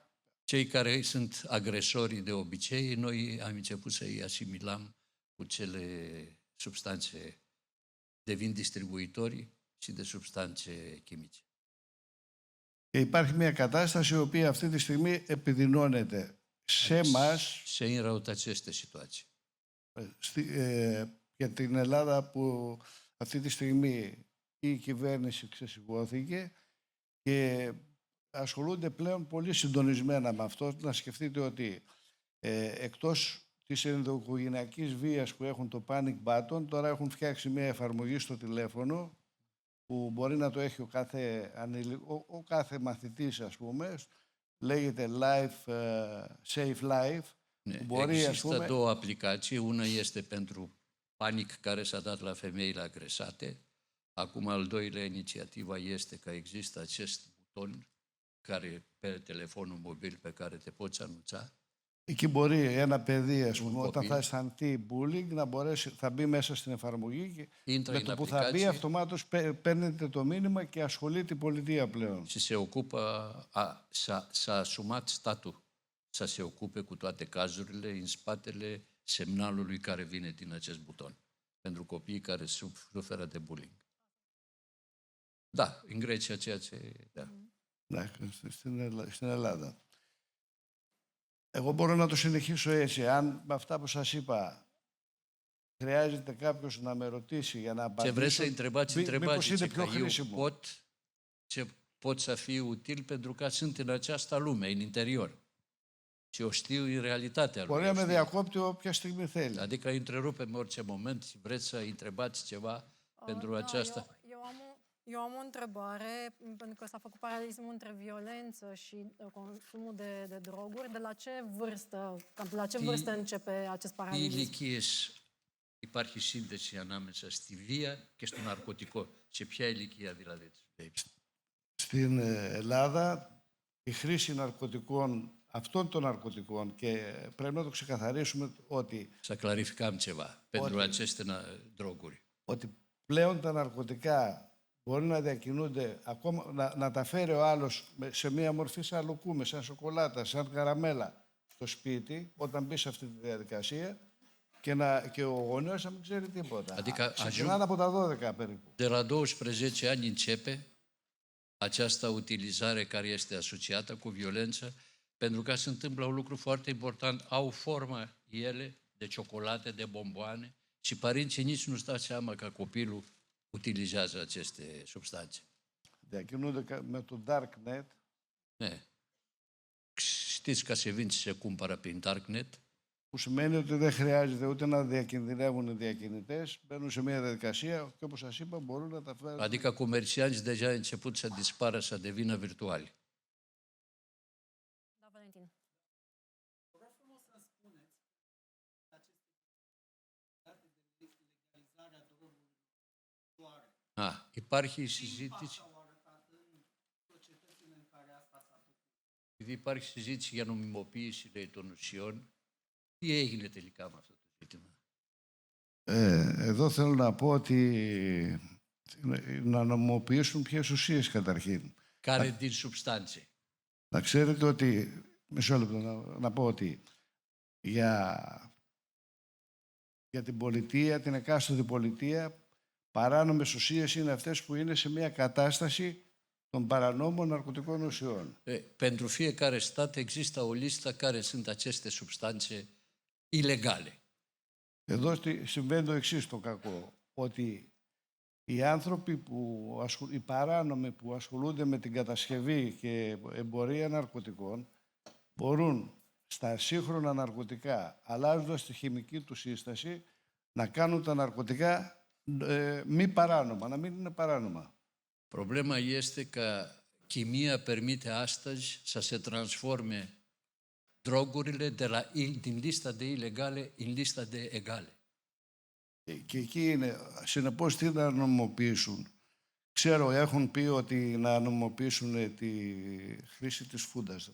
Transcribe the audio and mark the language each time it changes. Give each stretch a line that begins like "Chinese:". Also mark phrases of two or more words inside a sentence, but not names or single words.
Romanian: Cei care sunt agresorii de obicei, noi am început să-i asimilăm cu cele substanțe, devin distribuitori și de substanțe chimice.
Greek: Και υπάρχει μια κατάσταση η οποία αυτή τη στιγμή επιδεινώνεται σε εμάς,
Romanian: Se înrăutățește situația.
Greek: για την Ελλάδα που αυτή τη στιγμή η κυβέρνηση ξεσηκώθηκε και ασχολούνται πλέον πολύ συντονισμένα με αυτό. Να σκεφτείτε ότι εκτός της ενδοοικογενειακής βίας που έχουν το
English: panic button,
Greek: τώρα έχουν φτιάξει μια εφαρμογή στο τηλέφωνο που μπορεί να το έχει ο κάθε μαθητής, ας πούμε, λέγεται Safe Life. Μπορεί,
Romanian: Există două aplicații. Una este pentru panic care s-a dat la femeile agresate. Acum, al doilea inițiativa este că există acest buton care, pe telefonul mobil pe care te poți anunța.
Greek: Εκεί μπορεί ένα παιδί, ας πούμε, όταν θα αισθανθεί bullying, να μπορέσει, θα μπει μέσα στην εφαρμογή και με το που θα μπει αυτομάτως παίρνετε το μήνυμα και ασχολείται η πολιτεία πλέον.
Romanian: Și se ocupă, s-a asumat statul să se ocupe cu toate cazurile în spatele semnalului care vine din acest buton pentru copiii care suferă de bullying. Da, în Grecia ceea ce... Da.
Greek: Ναι, στην Ελλάδα. Εγώ μπορώ να το συνεχίσω έτσι. Αν με αυτά που σας είπα χρειάζεται κάποιος να με ρωτήσει για να
Romanian: Ce vreți să
Greek: απαντήσω,
Romanian: întrebați,
Greek: μήπως
Romanian: întrebați.
Greek: είναι
Romanian: Ce
Greek: πιο
Romanian: că eu
Greek: χρήσιμο.
Romanian: pot să fiu util pentru că sunt în această lume, în interior. Și o știu în realitatea lui.
Greek: Μπορεί να με διακόπτει όποια στιγμή θέλει.
Romanian: Adică întrerupe-mi orice moment și vreți să întrebați ceva pentru aceasta. Eu am o întrebare, pentru că s-a făcut paralelismul între violență și consumul de droguri. De la ce vârstă începe acest paralelism?
Greek: Ηλικίες, υπάρχει σύνδεση ανάμεσα στη βία και στο ναρκωτικό. Σε ποια ηλικία δηλαδή? Στην Ελλάδα η χρήση ναρκωτικών, αυτών των ναρκωτικών, και πρέπει να το ξεκαθαρίσουμε ότι...
Romanian: Să clarificăm ceva pentru aceste droguri.
Greek: Ότι πλέον τα ναρκωτικά μπορεί να διακινούνται, ακόμα, να τα φέρει ο άλλος σε μία μορφή σαν λουκούμι, σαν σοκολάτα, σαν καραμέλα στο σπίτι, όταν μπει σε αυτή τη διαδικασία και ο γονέος να μην ξέρει τίποτα. Ξεκινάνε από τα 12 περίπου.
Romanian: De la 12 ani începe această utilizare care este asociată cu violență, pentru că se întâmplă un lucru foarte important, au formă ele de ciocolate, de bomboane și părinții nici nu-și dau seama că copilul utilizează aceste substanțe.
Greek: Διακινούνται με το Darknet. Ναι.
Romanian: Știți că se vin și se cumpără prin Darknet.
Greek: Που σημαίνει ότι δεν χρειάζεται ούτε να διακινδυνεύουν οι διακινητές, μπαίνουν σε μια διαδικασία και όπως σας είπα μπορούν να τα φέρουν.
Romanian: Adică comercianții deja au început să dispară, să devină virtuali. Da, Valentin. Vreau frumos să spuneți aceste legalizarea drogurilor doare.
Greek: Υπάρχει συζήτηση. Υπάρχει συζήτηση για νομιμοποίηση των ουσιών. Τι έγινε τελικά με αυτό το ζήτημα? Εδώ θέλω να πω ότι να νομιμοποιήσουν ποιες ουσίες καταρχήν.
Romanian: Care din substanțe?
Greek: Να ξέρετε ότι, μισό λεπτό, να πω ότι για την πολιτεία, την εκάστοτε πολιτεία, παράνομες ουσίες είναι αυτές που είναι σε μια κατάσταση των παρανόμων ναρκωτικών ουσιών.
Romanian: Pentru fiecare stat există o listă care sunt aceste substanțe ilegale.
Greek: Εδώ συμβαίνει το εξής το κακό, ότι οι άνθρωποι οι παράνομοι που ασχολούνται με την κατασκευή και εμπορία ναρκωτικών μπορούν στα σύγχρονα ναρκωτικά, αλλάζοντας τη χημική του σύσταση, να κάνουν τα ναρκωτικά μη παράνομα, να μην είναι παράνομα.
Romanian: Problema este că chimia permite astăzi să se transforme drogurile din lista de ilegale în lista de egale.
Greek: Και εκεί είναι, συνεπώς τι να νομιμοποιήσουν. Ξέρω, έχουν πει ότι να νομιμοποιήσουν τη χρήση της φούντας.